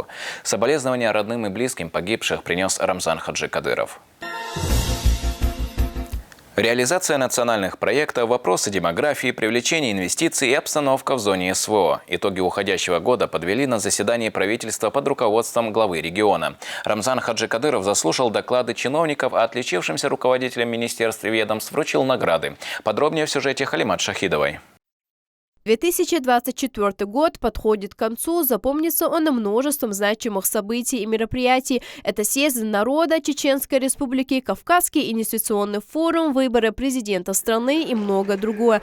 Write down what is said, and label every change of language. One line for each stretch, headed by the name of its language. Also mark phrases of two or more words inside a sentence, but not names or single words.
Russian: Соболезнования родным и близким погибших принес Рамзан Хаджикадыров. Реализация национальных проектов, вопросы демографии, привлечение инвестиций и обстановка в зоне СВО. Итоги уходящего года подвели на заседании правительства под руководством главы региона. Рамзан Хаджикадыров заслушал доклады чиновников, а отличившимся руководителям министерств и ведомств вручил награды. Подробнее в сюжете Халимат Шахидовой. 2024 год подходит к концу, запомнится он множеством значимых событий и мероприятий. Это съезд народа Чеченской Республики, Кавказский инвестиционный форум, выборы президента страны и многое другое.